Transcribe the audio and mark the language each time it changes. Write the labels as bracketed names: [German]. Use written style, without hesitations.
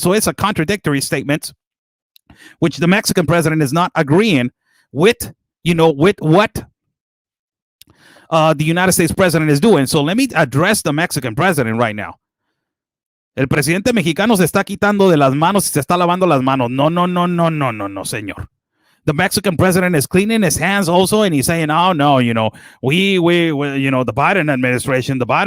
[English] So it's a contradictory statement, which the Mexican president is not agreeing with, with what the United States president is doing. So let me address the Mexican president right now. [Spanish] El presidente mexicano se está quitando de las manos y se está lavando las manos. No, señor. [English] The Mexican president is cleaning his hands also, and he's saying, oh, no, we the Biden administration.